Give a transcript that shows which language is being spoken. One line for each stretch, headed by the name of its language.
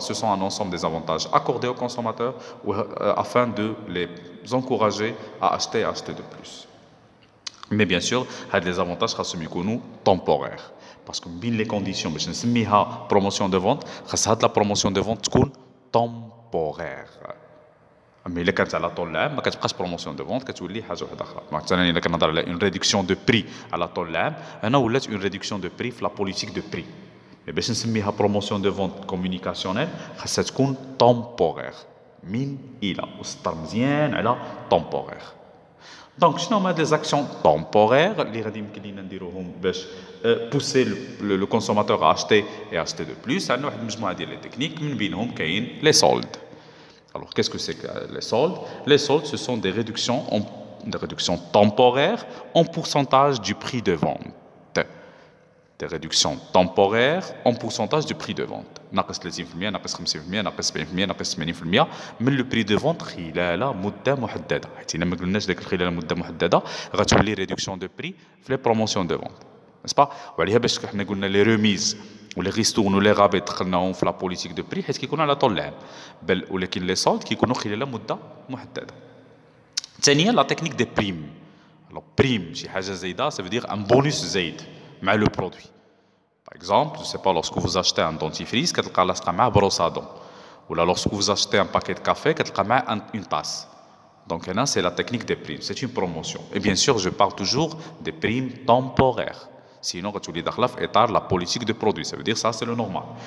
French: Ce sont un ensemble des avantages accordés aux consommateurs afin de les encourager à acheter et acheter de plus. Mais bien sûr, il y a des avantages qui sont temporaires. Parce que bien les conditions, je ne sais pas promotion de vente, la promotion de vente est temporaire.
Arabic: Mais إلا كانت على طول العام ما كتبقاش بروموسيون دو فونت كتولي حاجه واحده اخرى مثلا الا كنهضر على اون ريدكسيون دو بري على طول العام هنا ولات اون ريدكسيون دو بري في لا بوليتيك دو بري مي باش نسميها بروموسيون دو فونت كومونيكاسيونيل خاصها تكون تومبورير من الى وسطر مزيان على تومبورير دونك شنو هما دي زاكسيون تومبورير اللي غادي يمكن لينا نديروهم باش بوسي لو كونسوماتور ا اشتي اي اشتي دو بلوس عندنا واحد المجموعه ديال لي تكنيك من بينهم كاين لي سولد.
French: Alors, qu'est-ce que c'est que les soldes? Les soldes, ce sont des réductions temporaires en pourcentage du prix de vente. Des réductions temporaires en pourcentage du prix de vente.
Arabic: ناقص 30%, ناقص 50%, ناقص 70%, ناقص 80% من le prix de vente خلال مدة محددة. حيت إلا ما قلناش داك خلال مدة محددة غتولي réduction de prix في les promotions de vente.
French: N'est-ce pas?
Arabic: وعليها باش حنا قلنا les remises ولي غيستون ولي غابي دخلناهم في لا بوليتيك دو بري حيت كيكونوا على طول العام بل ولكن لي سولد كيكونوا خلال مده محدده. ثانيا لا تكنيك دي بريم. لو بريم شي حاجه زايده
French: ça veut dire un bonus
Arabic: زايد مع لو برودوي.
French: Par exemple, je sais pas, lorsque vous achetez un dentifrice
Arabic: كتلقى لاصقه معاه
French: brosse à dents ولا lorsque vous achetez un paquet de café
Arabic: كتلقى معاه
French: une tasse. Donc là c'est la technique des primes, c'est une promotion. Et bien sûr, je parle toujours des primes temporaires. Sinon, quand tu lis dans la politique de produit, ça veut dire ça, c'est le normal.